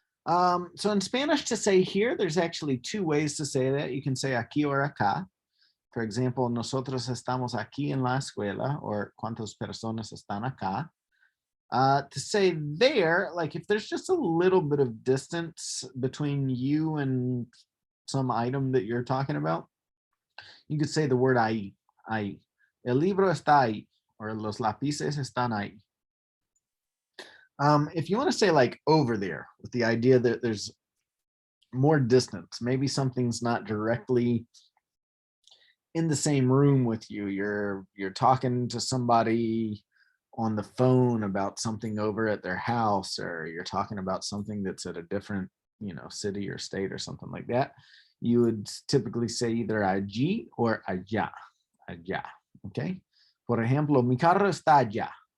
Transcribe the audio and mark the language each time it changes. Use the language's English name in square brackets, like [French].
[English] So in Spanish, to say here, there's actually two ways to say that. You can say aquí or acá. For example, [Spanish] nosotros estamos aquí en la escuela, or cuántas personas están acá. [English] To say there, like if there's just a little bit of distance between you and some item that you're talking about, you could say the word ahí. [Spanish] Ahí. El libro está ahí, or los lápices están ahí. [English] If you want to say like over there, with the idea that there's more distance, maybe something's not directly in the same room with you. You're talking to somebody on the phone about something over at their house, or you're talking about something that's at a different, city or state or something like that. You would typically say either allí or allá. [Spanish] Allá. Okay. Por ejemplo, mi carro está allá.